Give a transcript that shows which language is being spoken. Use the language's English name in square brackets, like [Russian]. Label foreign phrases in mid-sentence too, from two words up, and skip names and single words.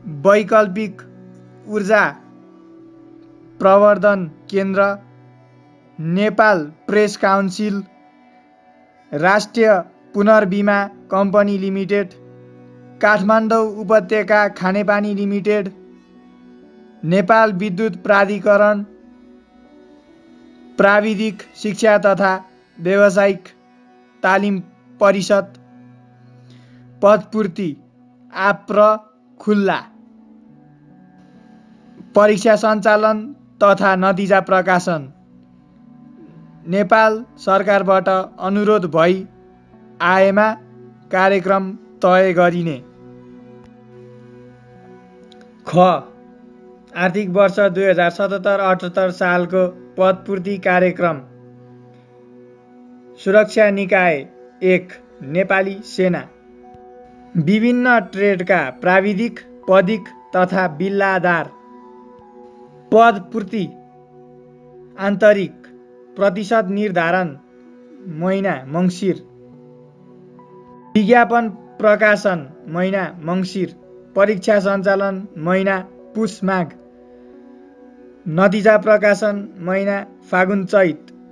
[Nepali] वैकल्पिक ऊर्जा प्रवर्धन केन्द्र, नेपाल प्रेस काउन्सिल, राष्ट्रिय पुनर्बिमा कम्पनी लिमिटेड, काठमाडौँ उपत्यका खानेपानी लिमिटेड, नेपाल विद्युत प्राधिकरण, प्राविधिक शिक्षा तथा व्यावसायिक तालिम परिषद, पदपूर्ति आप्र खुल्ला, परीक्षा सञ्चालन तथा नतिजा प्रकाशन नेपाल सरकारबाट अनुरोध भई आएमा कार्यक्रम तय गरिने। ख आर्थिक वर्ष 2077-78 सालको पदपूर्ति कार्यक्रम। सुरक्षा निकाय 1 नेपाली सेना विभिन्न ट्रेडका प्राविधिक, पदिक तथा बिल्लादार पदपूर्ति आन्तरिक प्रतिशत निर्धारण महिना मङ्सिर, विज्ञापन प्रकाशन महिना मङ्सिर, परीक्षा सञ्चालन महिना पुष माघ, नतिजा प्रकाशन महिना फागुन चैत,